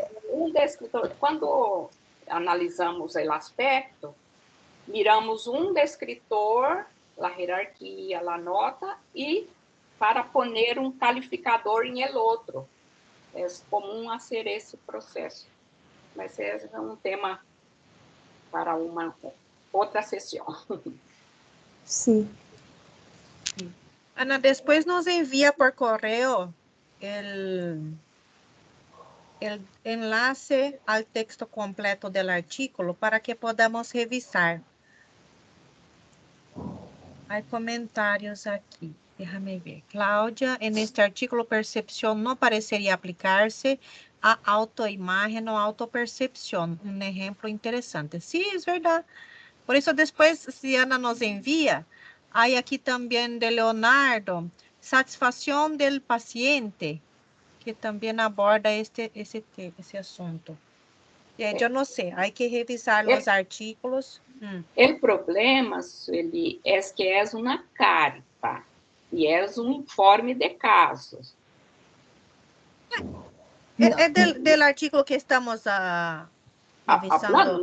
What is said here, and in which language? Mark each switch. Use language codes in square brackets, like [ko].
[pt] Um descritor, quando analisamos o aspecto, miramos um descritor, a hierarquia, a nota, e para poner um calificador em el outro. É comum a ser esse processo. Mas esse é um tema para uma outra sessão. Sim. [es] Ana, [pt] depois nos envia [es] por correo el enlace al texto completo del artículo para que podamos revisar. Hay comentarios aquí. Déjame ver. Cláudia, en este artículo percepción no parecería aplicarse a autoimagen o autopercepción. Un ejemplo interesante. Sí, es verdad. Por eso después, si Ana nos envía, hay aquí también de Leonardo, satisfacción del paciente, que también aborda ese asunto. Yo no sé, hay que revisar los artículos. [pt] O problema, Sueli, é que é uma carta e é um informe de casos. É del artículo que estamos revisando.